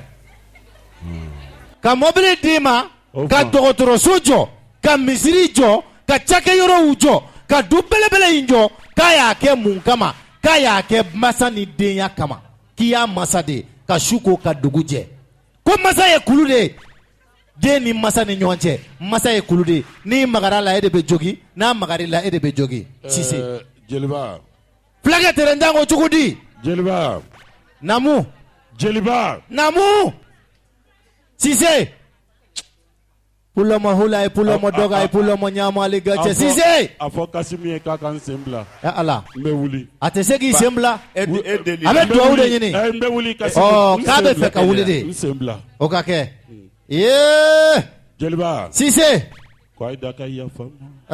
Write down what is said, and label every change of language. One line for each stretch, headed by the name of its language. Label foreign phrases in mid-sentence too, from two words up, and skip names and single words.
Bambara: Ka mobili d'i ma ka dɔgɔtɔrɔso jɔ ka misiri jɔ ka cakɛyɔrɔw jɔ ka du belebele in jɔ k'a y'a kɛ mun kama k'a y'a kɛ masa ni denya kama k'i y'a masa de ka su ko ka dugu jɛ ko masa ye kulu de ye den ni masa ni ɲɔgɔn cɛ masa ye kulu de ye n'i magara la e de bɛ jogi n'a magar'i la e de bɛ jogi Sise. Jeliba. Fulakɛ tɛrɛntan ko cogo di. Jeliba. Namu. Jeliba. Namu. Sise. Pulama hula e pulama doga e pulama nyama ale gache Sise. A fɔ Kasim ye k'a ka n sen bila. Ala. N bɛ wuli. A tɛ se k'i sen bila. A bɛ duwawu de ɲini. N bɛ wuli Kasim. K'a bɛ fɛ ka wuli de. N sen bila. O ka kɛ. Jeliba. Sise. Ko a ye da ka yafa n ma.